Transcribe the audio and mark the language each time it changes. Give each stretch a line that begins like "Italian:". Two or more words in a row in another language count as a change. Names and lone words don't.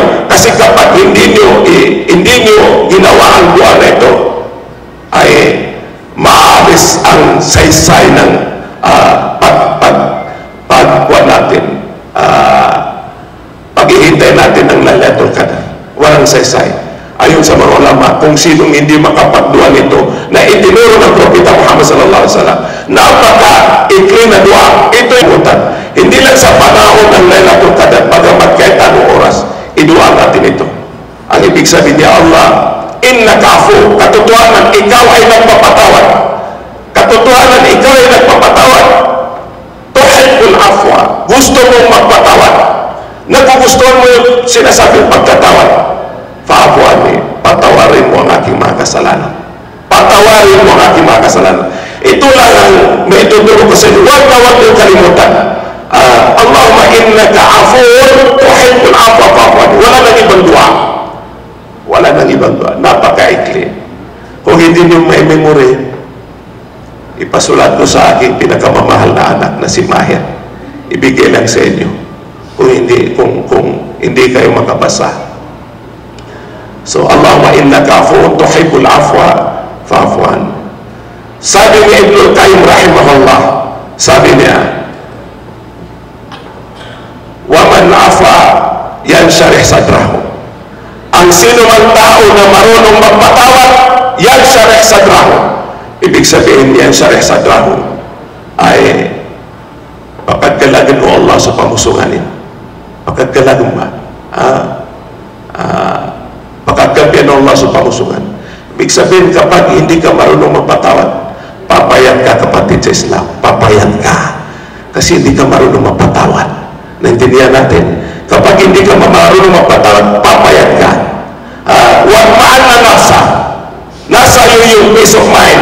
Filipino: Kasi kapag hindi niyo ginawa ang dua na ito, ay maalis ang saysay ng pagkuha natin, paghihintay natin ng Lailatul Qadr. Walang saysay. Ayon sa mga ulama, kung sinong hindi makapagdua nito na itinuro ng Propeta Muhammad
Arabic: صلى الله عليه وسلم,
Filipino: napaka-ikli na dua, ito yung utan. Hindi lang sa panahon ng Lailatul Qadr, pagamat kahit anong oras, idua natin ito. Ang ibig sabihin niya,
Arabic: الله إنك عفو,
Filipino: katotohanan, ikaw ay nagpapatawad. Katotohanan, ikaw ay nagpapatawad.
Arabic: تحب العفو,
Filipino: gusto mong magpatawad. Nagugustuhan mo yung sinasabing pagkatawad,
Arabic: فاعف عني,
Filipino: patawarin mo ang aking mga kasalanan. Patawarin mo ang aking mga kasalanan. Ito lang ang may tutulong ko sa inyo. Huwag yung kalimutan.
Arabic: اللهم إنك عفو تحب العفو فاعف عني.
Filipino: Wala nang ibang dua. Wala nang ibang dua. Napakaikli. Kung hindi niyo may memory, ipasulat ko sa aking pinakamamahal na anak na si Mahir. Ibigay lang sa inyo. Kung hindi kayo makabasa. So,
Arabic: اللهم إنك عفو تحب العفو فاعف عني.
Filipino: Sabi ni Ibnul Qayyim rahimahullah, sabi niya,
Arabic: ومن عفا ينشرح صدره.
Filipino: Ang sino man tao na marunong magpatawad,
Arabic: ينشرح صدره.
Filipino: Ibig sabihin
Arabic: ينشرح صدره
Filipino: ay papagkalagan mo Allah sa pamusunganin. Pagkagalagan ba? Pagkagalagan Allah sa pamusungan. Ibig sabihin, kapag hindi ka marunong magpatawad, papayat ka, kapatid sa Islam. Papayat ka. Kasi hindi ka marunong magpatawad. Naintindihan natin. Kapag hindi ka marunong magpatawad, papayat ka. Huwag maana nasa iyo yung
English: peace of mind.